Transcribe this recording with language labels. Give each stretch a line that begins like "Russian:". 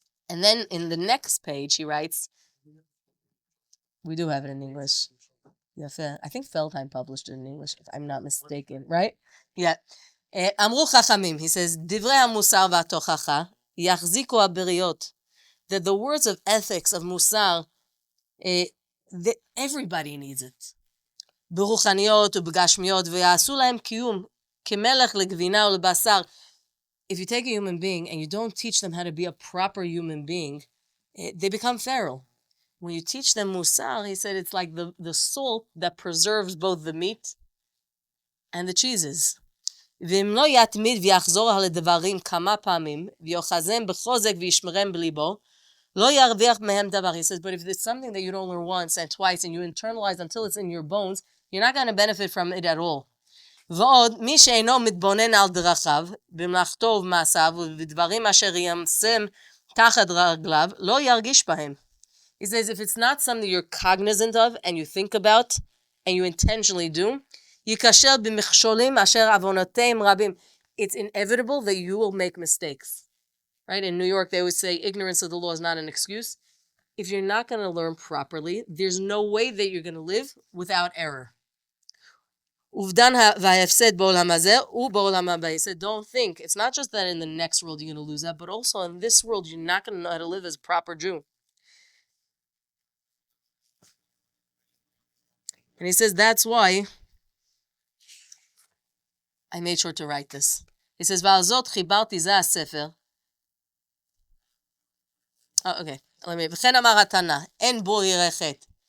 English: And then in the next page, he writes, we do have it in English. Yafe. I think Feldheim published it in English, if I'm not mistaken, right? Yeah.
Hebrew: Amru Ḥachamim,
English: he says,
Hebrew: Divrei HaMusar v'Atochacha yachziku ha'beriyot.
English: That the words of ethics, of Musar, everybody needs it.
Hebrew: ברוחניות ובגשמיות ויעשו להם קיום כמלך לגבינה ולבשר.
English: If you take a human being and you don't teach them how to be a proper human being, they become feral. When you teach them musar, he said it's like the salt that preserves both the meat and the cheeses.
Hebrew: ואם לא יתמיד ויחזור על הדברים כמה פעמים ויוחזם בחוזק וישמרם בליבו, לא ירוויח מהם דבר.
English: He says, but if it's something that you don't learn once and twice and you internalize until it's in your bones, you're not going to benefit from it at all.
Hebrew: ועוד, מי שאינו מתבונן על דרכיו, במלאכתו ובמעשיו ובדברים אשר ימסם תחת רגליו, לא ירגיש בהם.
English: He says, if it's not something you're cognizant of and you think about and you intentionally do,
Hebrew: ייכשל במכשולים אשר עוונותיהם רבים.
English: It's inevitable that you will make mistakes. Right? In New York, they always say ignorance of the law is not an excuse. If you're not going to learn properly, there's no way that you're going to live without error.
Hebrew: Uvdan va'hefsed ba'olam hazeh u'ba'olam haba.
English: He said, don't think. It's not just that in the next world you're going to lose that, but also in this world you're not going to know how to live as a proper Jew. And he says, that's why I made sure to write this. He says,
Hebrew: ועל זאת חיברתי זה הספר. Okay. וכן אמר התנא, אין בו ירא חטא.